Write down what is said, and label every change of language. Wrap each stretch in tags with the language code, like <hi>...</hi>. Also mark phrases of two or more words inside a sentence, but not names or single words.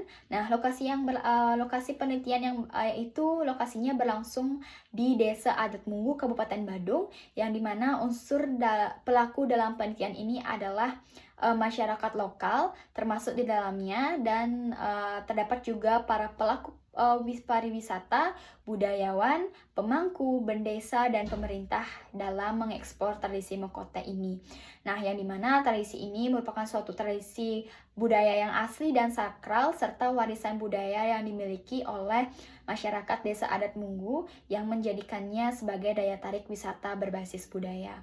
<id>Nah, lokasi penelitian yang itu lokasinya berlangsung di Desa Adat Munggu, Kabupaten Badung, yang dimana pelaku dalam penelitian ini adalah masyarakat lokal, termasuk di dalamnya, dan terdapat juga para pelaku pariwisata, budayawan, pemangku, bendesa, dan pemerintah dalam mengekspor tradisi Mekote ini. Nah, yang dimana tradisi ini merupakan suatu tradisi budaya yang asli dan sakral, serta warisan budaya yang dimiliki oleh masyarakat Desa Adat Munggu yang menjadikannya sebagai daya tarik wisata berbasis budaya.</id>